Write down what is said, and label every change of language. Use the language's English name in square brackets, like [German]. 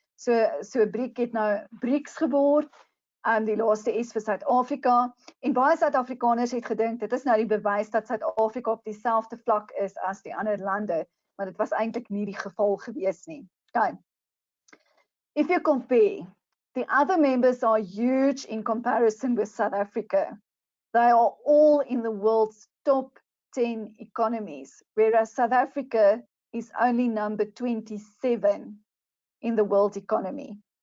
[Afrikaans] So BRIC het nou BRICS geword. Die laaste S vir Suid-Afrika. En baie Suid-Afrikaners het gedink dit is nou die bewys dat Suid-Afrika op dieselfde vlak is as die ander lande, maar dit was eintlik nie die geval gewees nie. Okay. [English] If you compare, the other members are huge in comparison with South Africa. They are all in the world's top 10 economies, whereas South Africa is only number 27 in the world economy.